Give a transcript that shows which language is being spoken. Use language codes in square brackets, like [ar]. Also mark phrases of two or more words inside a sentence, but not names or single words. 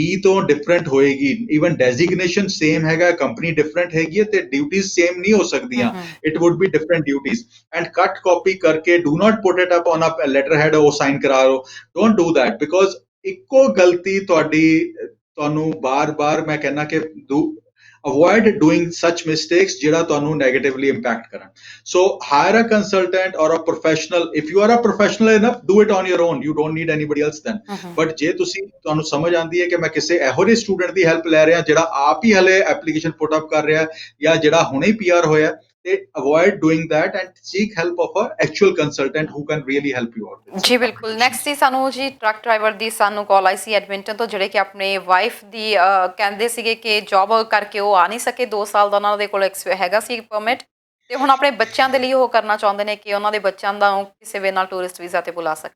[pa] ਤੋਂ ਡਿਫਰੈਂਟ ਹੋਏਗੀ [en] even designation same [pa] ਹੈਗਾ [en] company different [pa] ਹੈਗੀ ਹੈ ਤੇ [en] duties same [pa] ਨਹੀਂ ਹੋ ਸਕਦੀਆਂ [en] it would be different duties and [pa] ਕੱਟ ਕਾਪੀ ਕਰਕੇ [en] do not put it up on [pa] ਅ [en] letter head [pa] ਉਹ ਸਾਈਨ ਕਰਾ ਲਓ [en] don't do that because [pa] ਇੱਕੋ ਗਲਤੀ ਤੁਹਾਨੂੰ ਬਾਰ-ਬਾਰ ਮੈਂ ਕਹਿੰਦਾ ਕਿ [en] avoid doing such mistakes [pa] ਜਿਹੜਾ ਤੁਹਾਨੂੰ [en] negatively impact ਕਰਨ so hire a consultant or a professional if you are a professional enough do it on your own you don't need anybody else then but [pa] ਜੇ ਤੁਹਾਨੂੰ ਸਮਝ ਆਉਂਦੀ ਹੈ ਕਿ ਮੈਂ ਕਿਸੇ ਇਹੋ ਜਿਹੇ ਸਟੂਡੈਂਟ ਦੀ ਹੈਲਪ ਲੈ ਰਿਹਾ ਜਿਹੜਾ ਆਪ ਹੀ ਹਲੇ ਐਪਲੀਕੇਸ਼ਨ ਪੁੱਟ ਅਪ ਕਰ ਰਿਹਾ ਜਾਂ ਜਿਹੜਾ ਹੁਣੇ ਹੀ PR ਹੋਇਆ ਤੇ [en] avoid doing that and seek help of a actual consultant who can really help you out [pa] ਜੀ ਬਿਲਕੁਲ ਨੈਕਸਟ ਜੀ ਸਾਨੂੰ ਜੀ [en] truck driver [pa] ਦੀ ਸਾਨੂੰ ਕਾਲ ਆਈ ਸੀ ਐਡਮਿੰਟਨ ਤੋਂ ਜਿਹੜੇ ਕਿ ਆਪਣੇ ਵਾਈਫ ਦੀ ਕਹਿੰਦੇ ਸੀਗੇ ਕਿ ਜੌਬ ਕਰਕੇ ਉਹ ਆ ਨਹੀਂ ਸਕੇ 2 ਸਾਲ ਦਾ ਉਹਨਾਂ ਦੇ ਕੋਲ ਹੈਗਾ ਸੀ ਪਰਮਿਟ ਤੇ ਹੁਣ ਆਪਣੇ ਬੱਚਿਆਂ ਦੇ ਲਈ ਉਹ ਕਰਨਾ ਚਾਹੁੰਦੇ ਨੇ ਕਿ ਉਹਨਾਂ ਦੇ ਬੱਚਿਆਂ ਦਾ ਕਿਸੇ ਵੇ ਨਾਲ [en] tourist visa [pa] ਤੇ ਬੁਲਾ ਸਕਣ